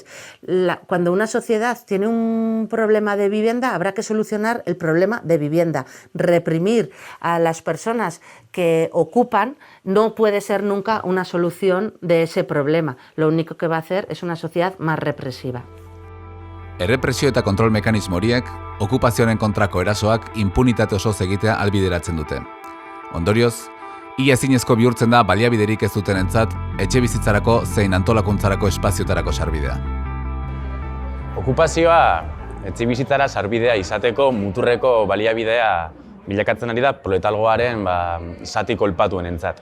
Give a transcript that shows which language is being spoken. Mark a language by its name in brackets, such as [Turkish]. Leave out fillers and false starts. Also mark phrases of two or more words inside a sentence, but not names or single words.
[Spanish] Cuando una sociedad tiene un problema de vivienda, habrá que solucionar el problema de vivienda. Reprimir a las personas que ocupan no puede ser nunca una solución de ese problema. Lo único que va a hacer es una sociedad más represiva. [Basque] Errepresio eta kontrol mekanismo horiek okupazioaren kontrako erasoak impunitate osoz egitea ahalbideratzen dute. Ondorioz, ia ezinezko bihurtzen da baliabiderik ez dutenentzat etxebizitzarako zein antolakuntzarako espazioetarako sarbidea. Okupazioa etxebizitzara sarbidea izateko muturreko baliabidea bilakatzen ari da proletalgoaren zati kolpatuenentzat.